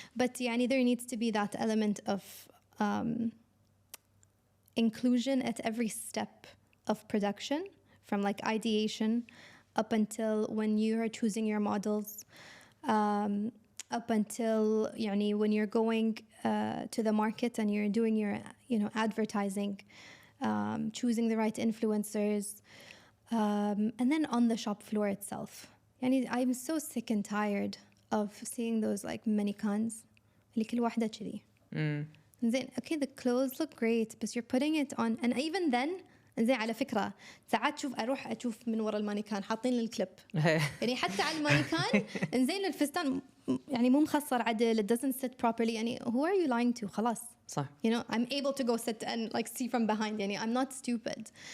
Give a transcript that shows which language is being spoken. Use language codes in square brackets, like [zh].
[en] But there needs to be that element of inclusion at every step of production, from like ideation up until when you are choosing your models, up until when you're going to the market and you're doing your advertising, choosing the right influencers, and then on the shop floor itself. I'm so sick and tired of seeing those like manikins [ar] اللي كل واحدة كذي. [en] زين, okay, the clothes look great, but you're putting it on, and even then, زين, [ar] على فكرة ساعات أروح أشوف من وراء المانيكان حاطين الكليب. حتى على المانيكان زين الفستان مو مخصر عدل, [en] it doesn't sit properly. Who are you lying to? خلاص. [ar] صح. [en] I'm able to go sit and like see from behind. I'm not stupid.